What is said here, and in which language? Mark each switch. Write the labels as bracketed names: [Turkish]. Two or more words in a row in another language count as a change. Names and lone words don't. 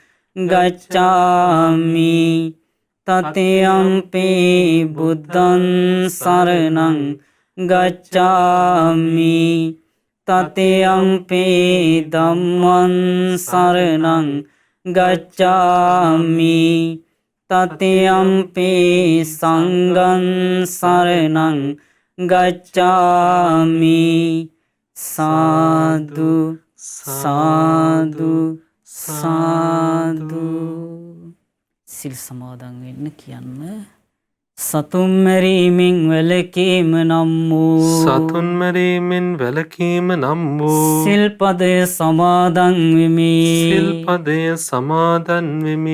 [Pali] ගච්ඡාමි တတိယံ පි බුද්ධං සරණං ගච්ඡාමි တတိယံ පි ධම්මං සරණං ගච්ඡාමි တတိယံ පි සංඝං සරණං ගච්ඡාමි. [Sinhala] සාදු සාදු සාදු. සිල් සමාදන් වෙන්න කියන්න. සතුම් මැරීමෙන් වැළකීම නම් වූ සතුන් මැරීමෙන් වැළකීම නම් වූ සිල්පදය සමාදන් වෙමි. සිල්පදය සමාදන් වෙමි.